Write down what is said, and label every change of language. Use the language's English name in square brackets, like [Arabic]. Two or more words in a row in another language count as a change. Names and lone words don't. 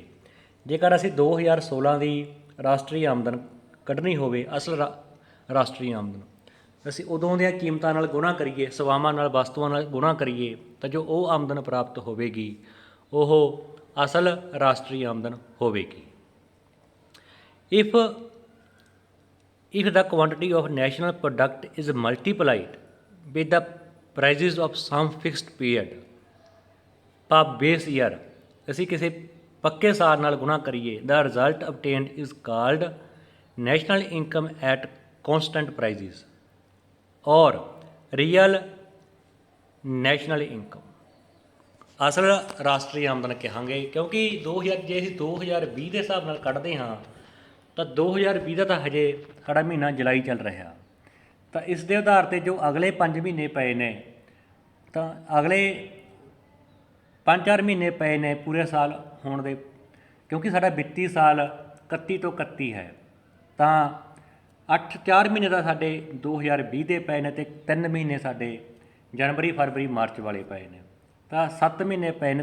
[Punjabi] ਜੇਕਰ ਅਸੀਂ 2016 ਦੀ ਰਾਸ਼ਟਰੀ ਆਮਦਨ ਕੱਢਣੀ ਹੋਵੇ, ਅਸਲ ਰਾਸ਼ਟਰੀ ਆਮਦਨ, ਅਸੀਂ ਉਦੋਂ ਦੀਆਂ ਕੀਮਤਾਂ ਨਾਲ ਗੁਣਾ ਕਰੀਏ, ਸੇਵਾਵਾਂ ਨਾਲ, ਵਸਤੂਆਂ ਨਾਲ ਗੁਣਾ ਕਰੀਏ ਤਾਂ ਜੋ ਉਹ ਆਮਦਨ ਪ੍ਰਾਪਤ ਹੋਵੇਗੀ ਉਹ ਅਸਲ ਰਾਸ਼ਟਰੀ ਆਮਦਨ ਹੋਵੇਗੀ। [English] If the quantity of national product is multiplied with the prices of some fixed period per base year, [Punjabi] ਅਸੀਂ ਕਿਸੇ ਪੱਕੇ ਸਾਲ ਨਾਲ ਗੁਣਾ ਕਰੀਏ, [English] the result obtained is called national income at constant prices or real national income, [Punjabi] ਅਸਲ ਰਾਸ਼ਟਰੀ ਆਮਦਨ ਕਹਾਂਗੇ। ਕਿਉਂਕਿ ਜੇ ਅਸੀਂ 2020 ਦੇ ਹਿਸਾਬ ਨਾਲ ਕੱਢਦੇ ਹਾਂ ਤਾਂ 2020 ਦਾ ਤਾਂ ਹਜੇ ਸਾਡਾ ਮਹੀਨਾ ਜੁਲਾਈ ਚੱਲ ਰਿਹਾ, ਤਾਂ ਇਸ ਦੇ ਆਧਾਰ 'ਤੇ ਜੋ ਅਗਲੇ 5 ਮਹੀਨੇ ਪਏ ਨੇ, ਤਾਂ ਅਗਲੇ 5-4 ਮਹੀਨੇ ਪਏ ਨੇ ਪੂਰੇ ਸਾਲ ਹੋਣ ਦੇ, ਕਿਉਂਕਿ ਸਾਡਾ ਵਿੱਤੀ ਸਾਲ 31 ਤੋਂ 31 ਹੈ, ਤਾਂ 4 ਮਹੀਨੇ ਤਾਂ ਸਾਡੇ 2020 ਦੇ ਪਏ ਨੇ ਅਤੇ 3 ਮਹੀਨੇ ਸਾਡੇ ਜਨਵਰੀ, ਫਰਵਰੀ, ਮਾਰਚ ਵਾਲੇ ਪਏ ਨੇ, ਤਾਂ 7 ਮਹੀਨੇ ਪਏ ਨੇ।